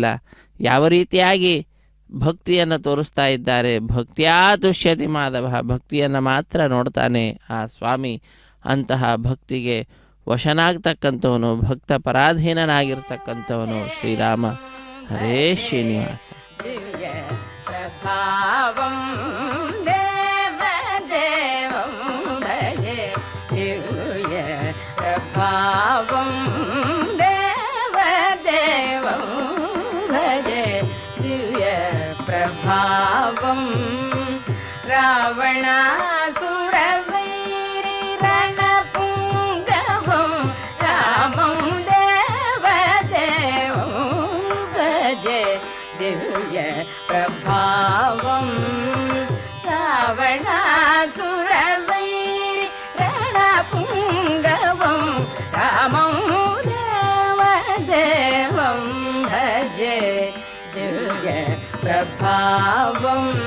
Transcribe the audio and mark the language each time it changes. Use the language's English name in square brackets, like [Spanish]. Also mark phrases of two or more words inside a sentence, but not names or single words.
[Kannada] ಯಾವ ರೀತಿಯಾಗಿ ಭಕ್ತಿಯನ್ನು ತೋರಿಸ್ತಾ ಇದ್ದಾರೆ, [Sanskrit] ಭಕ್ತಿಯಾ ತುಷ್ಯತಿ ಮಾಧವ, [Kannada] ಭಕ್ತಿಯನ್ನು ಮಾತ್ರ ನೋಡ್ತಾನೆ ಆ ಸ್ವಾಮಿ. ಅಂತಹ ಭಕ್ತಿಗೆ ವಶನಾಗ್ತಕ್ಕಂಥವನು, ಭಕ್ತ ಪರಾಧೀನನಾಗಿರ್ತಕ್ಕಂಥವನು ಶ್ರೀರಾಮ. ಹರೇ ಶ್ರೀನಿವಾಸ. [Sanskrit] ಪ್ರಭಾವಂ ದೇವದೇವಂ ಭಜೆ ದಿವ್ಯ ಪ್ರಭಾವಂ ದೇವದೇವಂ ಭಜೆ ದಿವ್ಯ ಪ್ರಭಾವಂ ರಾವಣಾಸುರವೈರಿ ರಣಪುಂಗವಂ ರಾಮಂ ದೇವದೇವಂ ಭಜೆ ದಿವ್ಯ ಪ್ರಭಾವಂ ರಾವಣಾಸುರವೈರಿ ರಣಪುಂಗವಂ ರಾಮಂ ದೇವದೇವಂ ಭಜೆ ದಿವ್ಯ ಪ್ರಭಾವಂ